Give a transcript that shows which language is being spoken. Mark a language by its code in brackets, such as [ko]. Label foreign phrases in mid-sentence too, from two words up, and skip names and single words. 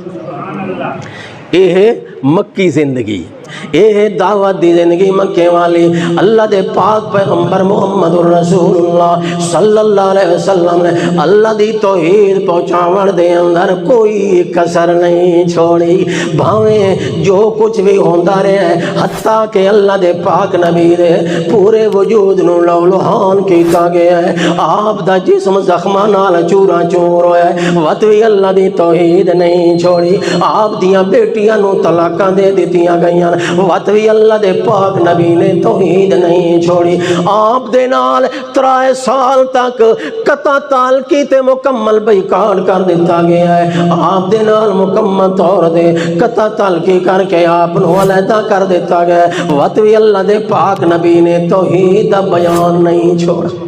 [pa] یہ مکی زندگی، یہ دعوت دی زندگی مکے والی، اللہ دے پاک پیغمبر محمد الرسول اللہ [ar] صلی اللہ علیہ وسلم [pa] نے اللہ دی توحید پہنچاون دے اندر کوئی کسر نہیں چھوڑی، بھاویں جو کچھ بھی ہوندا رہے ہے، حتیٰ کہ اللہ دے پاک نبی دے پورے وجود نو لو لہان کیتا گیا ہے، آپ دا جسم زخماں نال چورا چور ہویا ہے، وت بھی اللہ دی توحید نہیں چھوڑی، آپ دیاں بیٹیاں نو طلاقاں دے دتیاں گئیاں، وت بھی اللہ دے پاک نبی نے توحید نہیں چھوڑی، آپ دے نال 3 سال تک قطع تعلقی تے مکمل بیکار کر دیتا گیا ہے، آپ دے نال مکمل طور دے قطع تعلقی کر کے آپ نو علیحدہ کر دیتا گیا ہے، وت بھی اللہ دے پاک نبی نے توحید دا بیان نہیں چھوڑا۔